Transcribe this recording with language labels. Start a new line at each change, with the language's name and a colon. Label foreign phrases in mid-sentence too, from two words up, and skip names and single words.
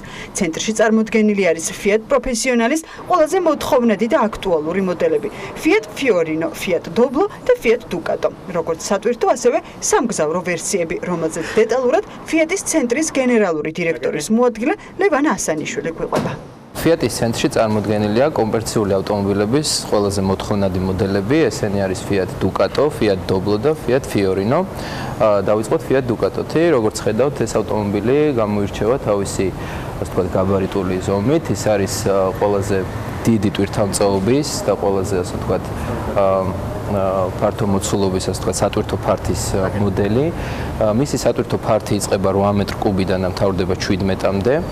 Georgian: ცენტრში წარმოდგენილი არის Fiat პროფესიონალის ყველაზე მოთხოვნადი და აქტუალური მოდელები: Fiat Fiorino, Fiat Doblo და Fiat Ducato. როგორც სატვირთო, ასევე სამგზავრო ვერსიები, რომელზეც დეტალურად Fiat-ის ცენტრის გენერალური დირექტორის მოადგილე ლევან ასანიშვილი გვიყვება. Fiat-ის ცენტრში წარმოდგენილია კომერციული ავტომობილების ყველაზე მოთხოვნადი მოდელები, ესენი არის Fiat Ducato, Fiat Doblo და Fiat Fiorino. დავიწყოთ Fiat Ducato-ით, როგორც ხედავთ, ეს ავტომობილი გამოირჩევა თავისი, ასე ვთქვათ, გაბარიტული ზომით, ის არის ყველაზე დიდი ტვირთამწოობის და ყველაზე, ასე ვთქვათ, ფართო მოცულობის, ასე ვთქვათ, სატვირთო ფართის მოდელი. მისი სატვირთო ფართი იწყება 8 მეტრ კუბიდან და მთავრდება 17-მდე.